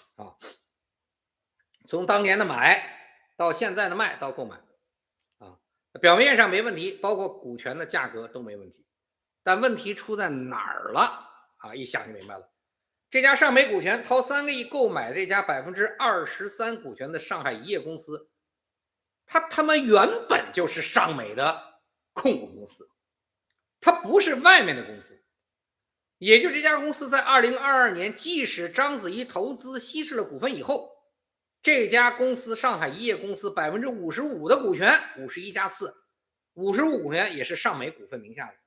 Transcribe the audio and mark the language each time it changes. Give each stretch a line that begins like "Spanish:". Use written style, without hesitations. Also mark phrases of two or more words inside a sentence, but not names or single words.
Chinese: 從當年的買到現在的賣到購買啊，表面上沒問題，包括股權的價格都沒問題。但問題出在哪兒了啊？一想就明白了。這家上美股權掏3個億購買這家23%股權的上海一業公司，它他媽原本就是上美的控股公司，它不是外面的公司。也就这家公司在2022年，即使章子怡投資稀釋了股份以後，這家公司上海一業公司55%的股權，51+4，55%股權也是上美股份名下的。